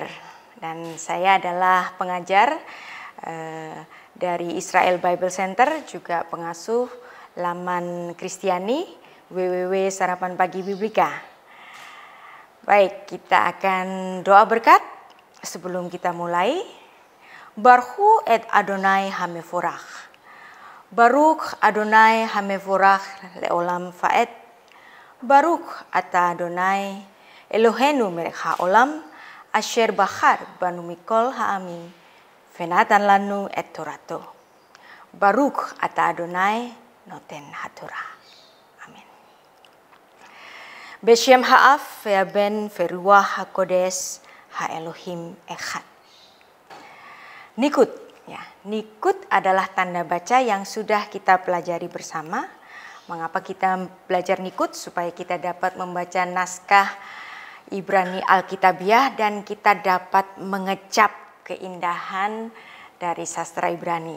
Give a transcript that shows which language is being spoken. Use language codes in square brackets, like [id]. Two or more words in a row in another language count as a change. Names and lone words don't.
[id] Dan saya adalah pengajar dari Israel Bible Center, juga pengasuh laman Kristiani www.sarapanpagi Biblika. Baik, kita akan doa berkat sebelum kita mulai. [he] ברוך את אדוני המבורך. ברוך אדוני המבורך לעולם ועד. ברוך אתה אדוני אלוהינו מלך העולם אשר בחר בנו מכל העמים ונתן לנו את תורתו. ברוך אתה אדוני נותן התורה. אמן. בשם האב והבן ורוח הקודש האלוהים אחד. [id] Nikut, ya. Nikut adalah tanda baca yang sudah kita pelajari bersama. Mengapa kita belajar nikut? Supaya kita dapat membaca naskah Ibrani Alkitabiah dan kita dapat mengecap keindahan dari sastra Ibrani.